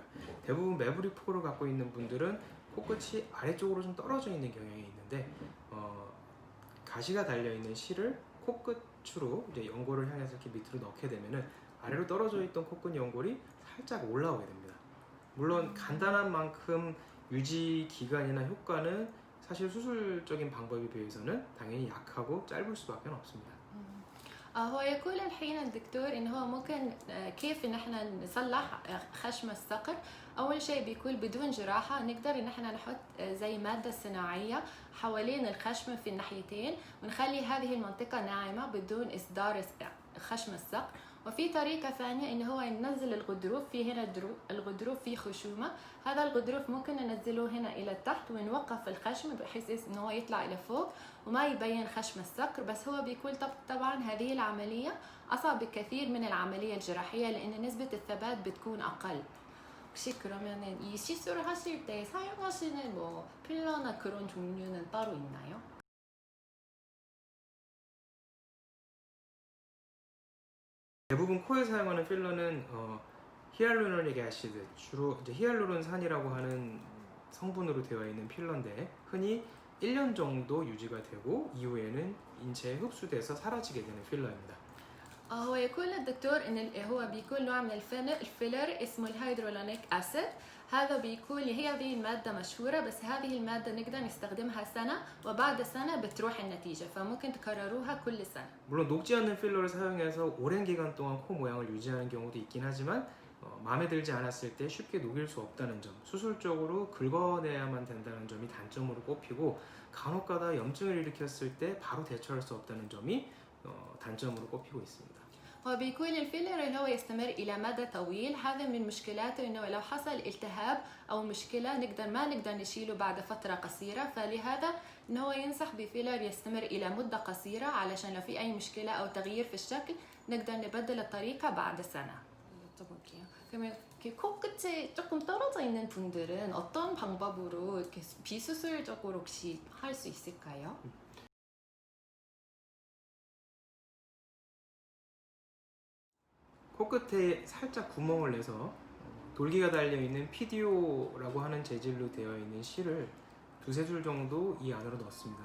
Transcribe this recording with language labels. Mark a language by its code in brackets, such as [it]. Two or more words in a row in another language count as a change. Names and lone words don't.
[ko] 대부분 매부리 코를 갖고 있는 분들은 코끝이 아래쪽으로 좀 떨어져 있는 경향이 있는데 가시가 달려 있는 실을 코끝으로 이제 연골을 향해서 이렇게 밑으로 넣게 되면은 아래로 떨어져 있던 코끝 연골이 살짝 올라오게 됩니다. 물론 간단한 만큼 유지 기간이나 효과는 사실 수술적인 방법에 비해서는 당연히 약하고 짧을 수밖에 없습니다. [ar] هو يقول الحين الدكتور إن هو ممكن كيف إن احنا نصلح خشم الصقر. أول شيء بيكون بدون جراحة نقدر إن احنا نحط زي مادة صناعية حوالين الخشم في الناحيتين ونخلي هذه المنطقة ناعمة بدون إصدار خشم الصقر. وفي طريقة ثانية إنه هو ينزل الغضروف، في هنا الغضروف فيه خشومة، هذا الغضروف ممكن ننزله هنا إلى تحت ونوقف الخشم بحيث إنه هو يطلع إلى فوق وما يبين خشم الصقر. بس هو بيكون طبعا هذه العملية أصعب بكثير من العملية الجراحية لأن نسبة الثبات بتكون أقل. [ko] 혹시 그러면은 이 시술을 하실 때 사용하시는 뭐 필러나 그런 종류는 따로 있나요? 대부분 코에 사용하는 필러는 [en] hyaluronic acid, [ko] 주로 이제 히알루론산이라고 하는 성분으로 되어 있는 필러인데 흔히 1년 정도 유지가 되고 이후에는 인체에 흡수돼서 사라지게 되는 필러입니다. [ar] هو يقول الدكتور ان هو بيكون نوع من الفيلر اسمه [en] hyaluronic acid. [ar] هذا بيكون هذه المادة مشهورة، بس هذه المادة نقدر نستخدمها سنة وبعد سنة بتروح النتيجة، فممكن تكرروها كل سنة. [ko] 물론 녹지 않는 필러를 사용해서 오랜 기간 동안 코 모양을 유지하는 경우도 있긴 하지만 마음에 들지 않았을 때 쉽게 녹일 수 없다는 점, 수술적으로 긁어내야만 된다는 점이 단점으로 꼽히고 간혹가다 염증을 일으켰을 때 바로 대처할 수 없다는 점이 단점으로 꼽히고 있습니다. [ar] وبيكون الفيلر اللي هو يستمر إلى مدى طويل. هذا من مشكلاته إنه لو حصل التهاب أو مشكلة ما نقدر نشيله بعد فترة قصيرة، فلهذا إنه هو ينصح بفيلر يستمر إلى مدة قصيرة علشان لو في أي مشكلة أو تغيير في الشكل نقدر نبدل الطريقة بعد سنة. [ko] 그러면 코끝이 조금 떨어져 있는 분들은 어떤 방법으로 이렇게 비수술적으로 혹시 할 수 있을까요? 코끝에 살짝 구멍을 내서 돌기가 달려있는 PDO라고 하는 재질로 되어 있는 실을 두세 줄 정도 이 안으로 넣습니다.